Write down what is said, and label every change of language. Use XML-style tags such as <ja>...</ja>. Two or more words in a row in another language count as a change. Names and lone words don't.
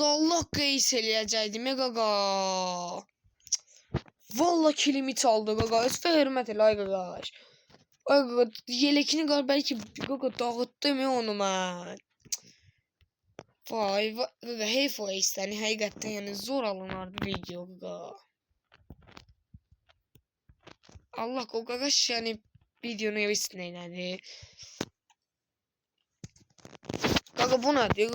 <az>Allah qeys eləyəcəkdim gaga. Valla kilimi çaldı gaga. Özfə hörmət elə ay gaga. Ay gaga yelekini qar belki gaga dağıtdım ya onu mən. Vay gaga heyf o istəni həqiqətən yəni zor alınardı video gaga. Allah kokagaş yani videonu evisin eynədi. Qaqa bu nədir?</az>